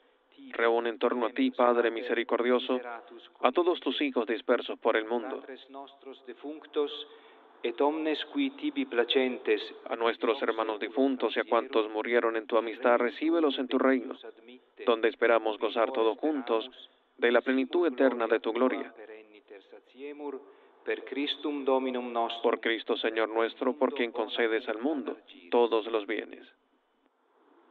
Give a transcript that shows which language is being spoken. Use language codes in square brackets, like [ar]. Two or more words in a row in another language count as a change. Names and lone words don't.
[es] Reúne en torno a ti, Padre misericordioso, a todos tus hijos dispersos por el mundo, [la] et omnes qui tibi placentes, [es] a nuestros hermanos difuntos y a cuantos murieron en tu amistad, recíbelos en tu reino, donde esperamos gozar todos juntos de la plenitud eterna de tu gloria. [la] Per Christum Dominum nostrum. [es] Por Cristo Señor nuestro, por quien concedes al mundo todos los bienes.